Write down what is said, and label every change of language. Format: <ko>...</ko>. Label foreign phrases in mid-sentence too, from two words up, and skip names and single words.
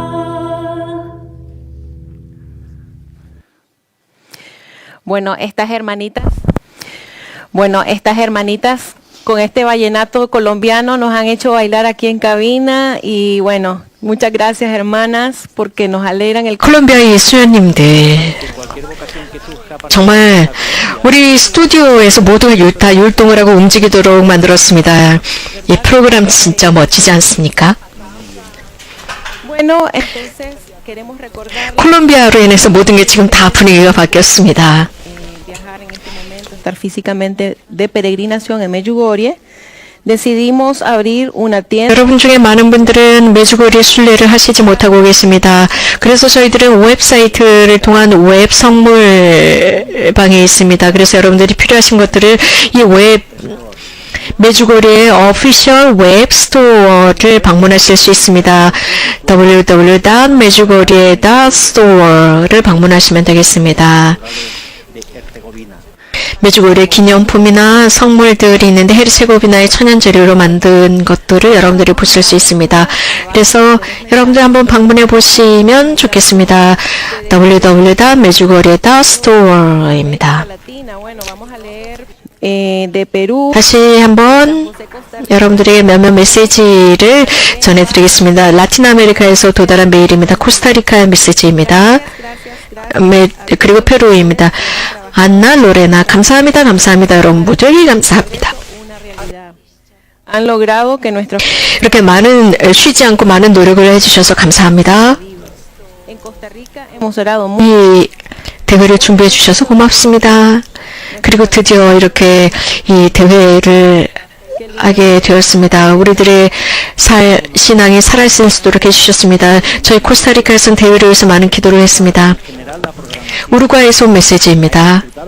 <es>Bueno, estas hermanitas con este vallenato colombiano nos han hecho bailar aquí en cabina y bueno, Muchas gracias, hermanas, porque nos alegran el</es> <ko>콜롬비아의 수녀님들, 정말 우리 스튜디오에서 모두가 다 율동을 하고 움직이도록 만들었습니다. 이 프로그램 진짜 멋지지 않습니까?</ko> <es>Bueno, entonces queremos recordar</es> <ko>콜롬비아로 인해서 모든 게 지금 다 분위기가 바뀌었습니다.</ko> <es>viajar en este momento, estar físicamente de peregrinación en Medjugorje. Decidimos abrir una tienda.</es> <ko>여러분 중에 많은 분들은 메주고리 순례를 하시지 못하고 계십니다. 그래서 저희들은 웹사이트를 통한 웹 선물방이 있습니다. 그래서 여러분들이 필요하신 것들을 이 웹 메주고리의 오피셜 웹 스토어를 방문하실 수 있습니다. www.medjugorje.store를 방문하시면 되겠습니다. 메주고리의 기념품이나 성물들이 있는데 헤르체고비나의 천연 재료로 만든 것들을 여러분들이 보실 수 있습니다. 그래서 여러분들 한번 방문해 보시면 좋겠습니다. www.medjugorje.store입니다.</ko> <es>Latina. Bueno, vamos a leer de Perú.</es> <ko>다시 한번 여러분들에게 몇몇 메시지를 전해드리겠습니다. 라틴 아메리카에서 도달한 메일입니다. 코스타리카의 메시지입니다. 그리고 페루입니다. 안나, 로레나, 감사합니다. 감사합니다. 여러분 모두에게 감사합니다.</ko> <es>Han logrado que nuestros</es> <ko>이렇게 쉬지 않고 많은 노력을 해주셔서 감사합니다.</ko> <es>en Costa Rica hemos orado mucho.</es> <ko>이 대회를 준비해 주셔서 고맙습니다. 그리고 드디어 이렇게 이 대회를 하게 되었습니다. 우리들의 신앙이 살아있을 수 있도록 해주셨습니다. 저희 코스타리카에서는 대회를 위해서 많은 기도를 했습니다. 우루과이에서 온 메시지입니다.</ko>